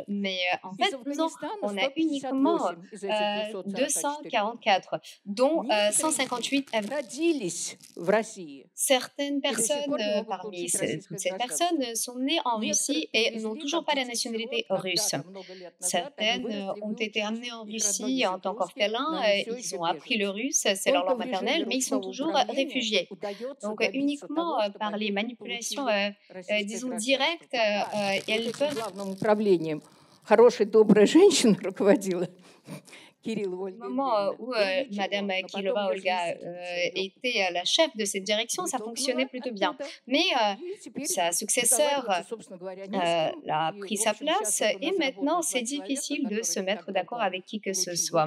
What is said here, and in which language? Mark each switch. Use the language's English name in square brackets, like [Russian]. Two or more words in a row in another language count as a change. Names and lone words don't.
[French] Mais en fait, non, on a uniquement 244, dont 158 Certaines personnes parmi toutes ces personnes sont nées en Russie et n'ont toujours pas la nationalité russe. Certaines ont été amenées en Russie en tant qu'orphelins, ils ont appris le russe, c'est leur langue maternelle, mais ils sont toujours réfugiés. Donc uniquement par les manipulations, disons, directes, elles peuvent... [Russian] Хорошая, добрая женщина руководила. [French] Au moment où Madame Kirillova Olga était la chef de cette direction, ça fonctionnait plutôt bien. Mais sa successeur a pris sa place et maintenant c'est difficile de se mettre d'accord avec qui que ce soit.